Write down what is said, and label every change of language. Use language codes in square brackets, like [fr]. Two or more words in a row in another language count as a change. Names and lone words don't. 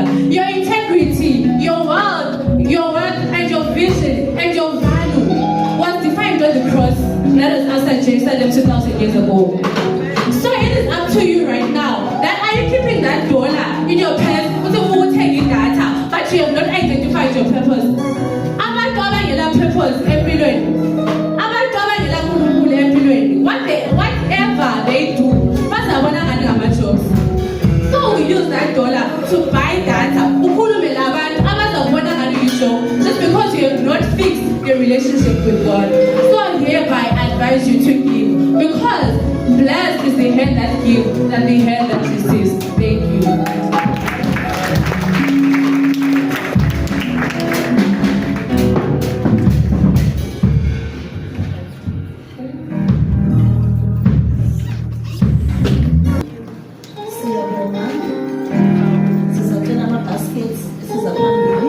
[en] Your integrity, your wealth, and your vision and your value was defined Jerusalem 2,000 years ago. So it is up to you right now. That are you keeping that dollar in your purse with a taking data, but you have not identified your purpose? [nr] Abantu abangela purpose empilweni. Abantu abangela uNkulunkulu empilweni. [en] Whatever they do, [nr] bazabona ngani ngama-jobs. [en] So we use that dollar to buy data. [nr] Ukhulume labantu abazabona ngani [en] you just because you have not fixed your relationship with God. So hereby I advise you to give, because blessed is the hand that gives than the hand that receives. Thank you. [nr] Siyabonga. Sizatshela ama-baskets esizaphambili.